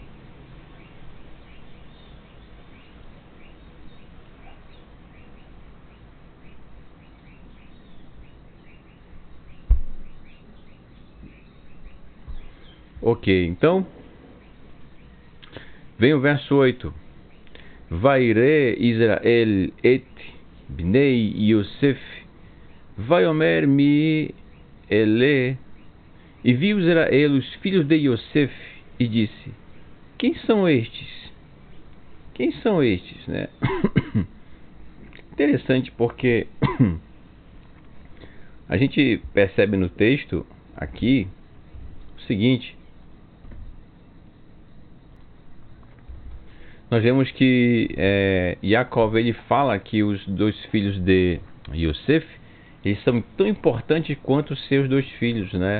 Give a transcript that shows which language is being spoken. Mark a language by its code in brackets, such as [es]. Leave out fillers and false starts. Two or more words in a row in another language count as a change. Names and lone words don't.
[pt] Ok, então vem o verso 8. [he] וירא ישראל את בני יוסף, ויאמר מי אלה. [pt] E viu Israel os filhos de Yosef e disse: quem são estes? Quem são estes, né? Interessante porque a gente percebe no texto aqui o seguinte: nós vemos que Jacob ele fala que os 2 filhos de Yosef eles são tão importantes quanto os seus 2 filhos, né?